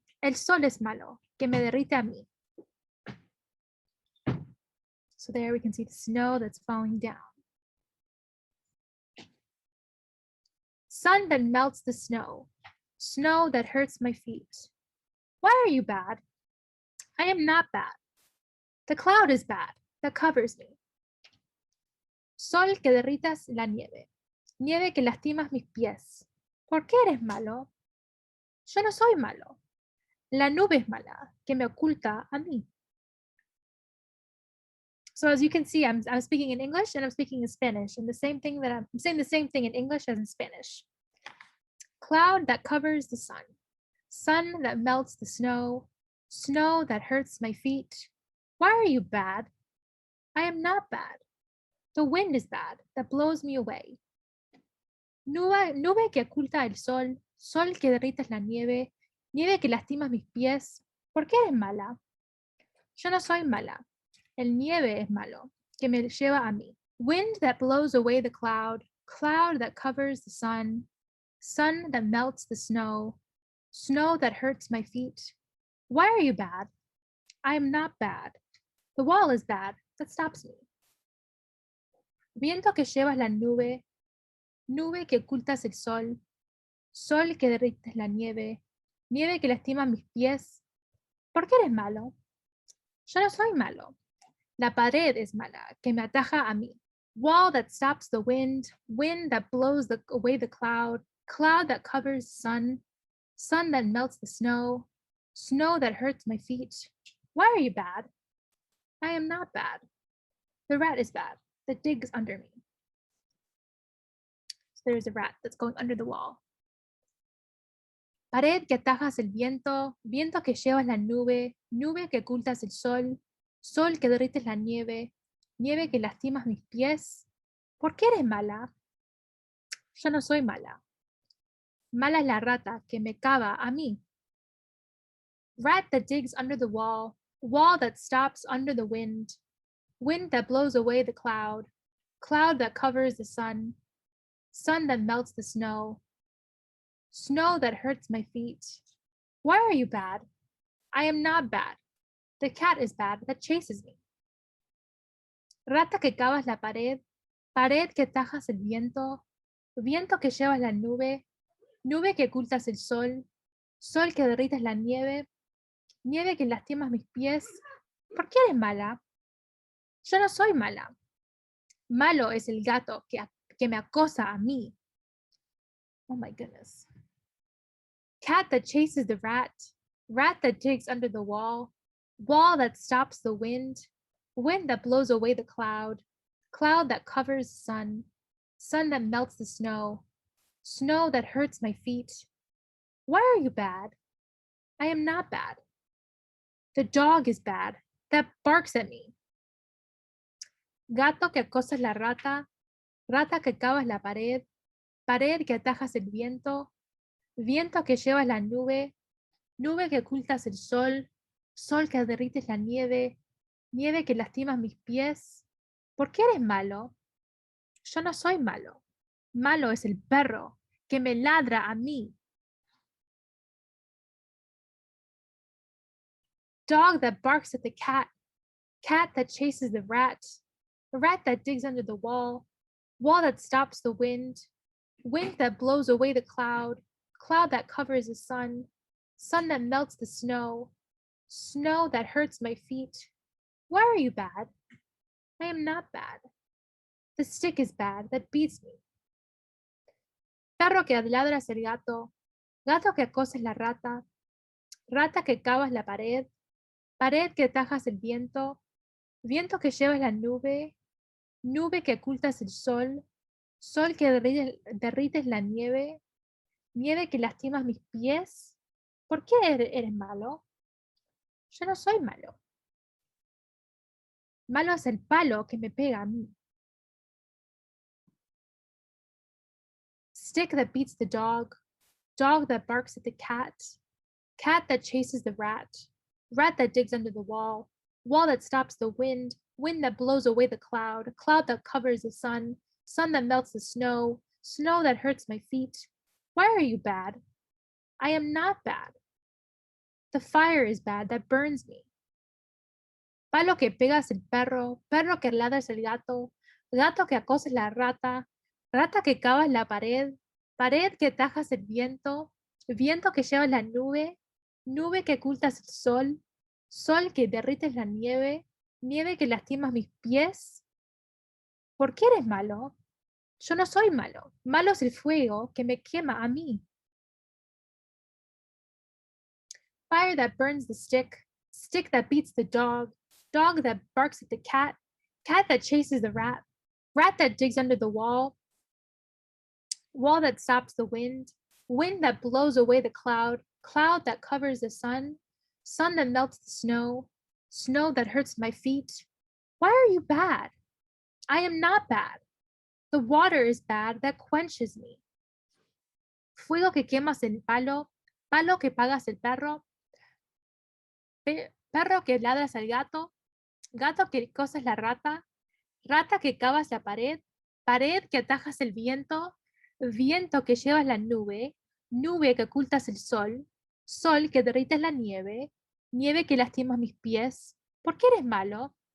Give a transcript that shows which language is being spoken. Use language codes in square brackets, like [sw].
[es] El sol es malo, que me derrite a mí. [en] So there we can see the snow that's falling down. Sun that melts the snow. Snow that hurts my feet. Why are you bad? I am not bad. The cloud is bad, that covers me. [es] Sol que derritas la nieve. Nieve que lastimas mis pies. ¿Por qué eres malo? Yo no soy malo. La nube es mala, que me oculta a mí. [en] So as you can see, I'm speaking in English and I'm speaking in Spanish, and I'm saying the same thing in English as in Spanish. Cloud that covers the sun. Sun that melts the snow. Snow that hurts my feet. Why are you bad? I am not bad. The wind is bad, that blows me away. [es] Nube que oculta el sol. Sol que derritas la nieve. Nieve que lastimas mis pies. ¿Por qué eres mala? Yo no soy mala. El nieve es malo, que me lleva a mí. [en] Wind that blows away the cloud. Cloud that covers the sun. Sun that melts the snow. Snow that hurts my feet. Why are you bad? I am not bad. The wall is bad, that stops me. [es] Viento que llevas la nube. Nube que ocultas el sol. Sol que derrites la nieve. Nieve que lastima mis pies. ¿Por qué eres malo? Yo no soy malo. La pared es mala, que me ataja a mí. [en] Wall that stops the wind. Wind that blows away the cloud. Cloud that covers the sun. Sun that melts the snow. Snow that hurts my feet. Why are you bad? I am not bad. The rat is bad, that digs under me. There's a rat that's going under the wall. [es] Pared que atajas el viento, viento que llevas la nube, nube que ocultas el sol, sol que derrites la nieve, nieve que lastimas mis pies. ¿Por qué eres mala? Yo no soy mala. Mala es la rata que me cava a mí. [en] Rat that digs under the wall, wall that stops under the wind, wind that blows away the cloud, cloud that covers the sun, sun that melts the snow, snow that hurts my feet. Why are you bad? I am not bad. The cat is bad that chases me. [es] Rata que cavas la pared, pared que tajas el viento, viento que llevas la nube, nube que ocultas el sol, sol que derrites la nieve, nieve que lastimas mis pies. ¿Por qué eres mala? Yo no soy mala. Malo es el gato que me acosa a mí. [en] Oh my goodness. Cat that chases the rat, rat that digs under the wall, wall that stops the wind, wind that blows away the cloud, cloud that covers the sun, sun that melts the snow, snow that hurts my feet. Why are you bad? I am not bad. The dog is bad, that barks at me. [es] Gato que acosas la rata, rata que cavas la pared, pared que atajas el viento, viento que llevas la nube, nube que ocultas el sol, sol que derrites la nieve, nieve que lastimas mis pies. ¿Por qué eres malo? Yo no soy malo. Malo es el perro que me ladra a mí. [en] Dog that barks at the cat, cat that chases the rat that digs under the wall that stops the wind that blows away the cloud that covers the sun that melts the snow, snow that hurts my feet. Why are you bad? I am not bad. The stick is bad that beats me. [es] Perro que ladras el gato, gato que acosas la rata, rata que cavas la pared, pared que tajas el viento, viento que llevas la nube, nube que ocultas el sol, sol que derrites la nieve, nieve que lastimas mis pies. ¿Por qué eres malo? Yo no soy malo. Malo es el palo que me pega a mí. [en] Stick that beats the dog, dog that barks at the cat that chases the rat that digs under the wall that stops the wind that blows away the cloud that covers the sun that melts the snow, snow that hurts my feet. Why are you bad? I am not bad. The fire is bad that burns me. [es] Palo que pegas el perro, perro que ladras el gato, gato que acosas la rata, rata que cavas la pared, pared que tajas el viento, viento que llevas la nube, nube que ocultas el sol, sol que derrites la nieve, nieve que lastimas mis pies. ¿Por qué eres malo? Yo no soy malo. Malo es el fuego que me quema a mí. [en] Fire that burns the stick, stick that beats the dog, dog that barks at the cat that chases the rat that digs under the wall that stops the wind that blows away the cloud that covers the sun that melts the snow, snow that hurts my feet. Why are you bad? I am not bad. The water is bad that quenches me. [es] Fuego que quemas el palo, palo que pagas el perro, perro que ladras al gato, gato que cosas la rata, rata que cavas la pared, pared que atajas el viento, viento que llevas la nube, nube que ocultas el sol, sol que derrites la nieve, nieve que lastimas mis pies. ¿Por qué eres malo?